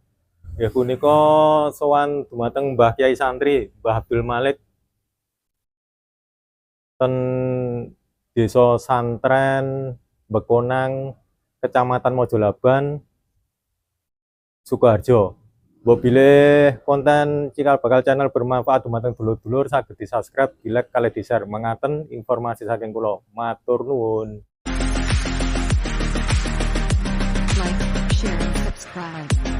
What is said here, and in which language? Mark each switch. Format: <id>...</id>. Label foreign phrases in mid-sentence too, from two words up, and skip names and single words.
<jv>Nggih punika sowan dumateng Mbah Kiai Santri Mbah Abdul Malik ten Desa Santren Bekonang, Kecamatan Mojolaban, Sukoharjo. Bila konten Cikal Bakal Channel bermanfaat dumateng dulur-dulur saged di-subscribe, di-like kali di-share. Mengaten informasi saking kula. Matur nuwun.</jv> <en>Like, share, and subscribe.</en>